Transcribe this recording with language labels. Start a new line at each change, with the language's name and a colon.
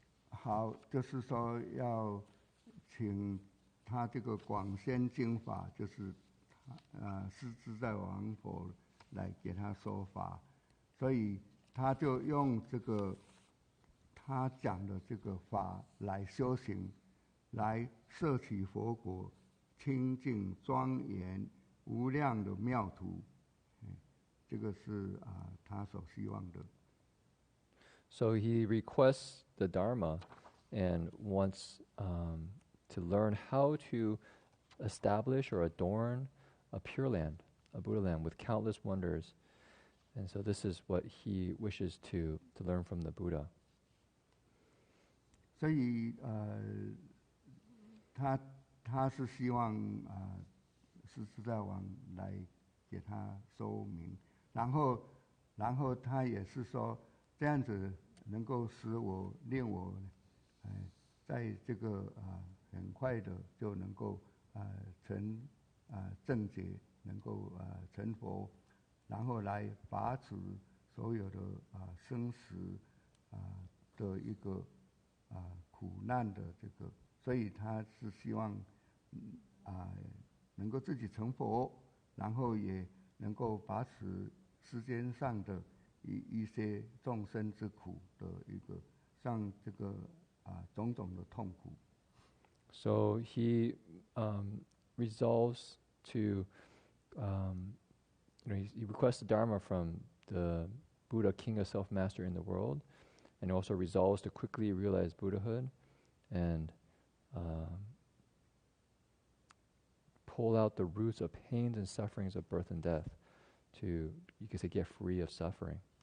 Chinese: 好，就是说要请他这个广宣经法，就是师自在王佛来给他说法，所以他就用这个他讲的这个法来修行，来摄取佛果清净庄严无量的妙土，这个是他所希望的。
English: So he requests the Dharma and wants to learn how to establish or adorn a pure land, a Buddha land with countless wonders. And so this is what he wishes to learn from the Buddha.
Chinese: 所以他是希望是在王来给他说明，然后他也是说这样子能够令我在这个很快的就能够成正解，能够成佛，然后来拔除所有的生死的一个苦难的这个，所以他是希望能够自己成佛，然后也能够拔除世间上的一些众生之苦的一个，像这个种种的痛苦。
English: So he resolves to, he requests the Dharma from the Buddha, king of self-master in the world, and also resolves to quickly realize Buddhahood and pull out the roots of pains and sufferings of birth and death to, you could say, get free of suffering.